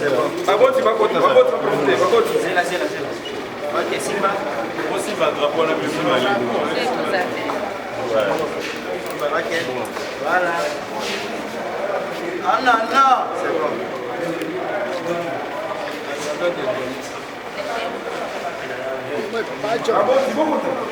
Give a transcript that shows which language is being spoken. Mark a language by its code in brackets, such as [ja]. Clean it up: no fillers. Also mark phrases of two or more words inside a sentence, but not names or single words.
[fr] Bagoti, bagoti, bagoti, bagoti, bagoti. Zela, zela, zela. Ok, Simba. Bon, Simba, drapeau, on a besoin de la ligne. Ok, voilà. Ah non, non. C'est bon. Bagoti, bagoti.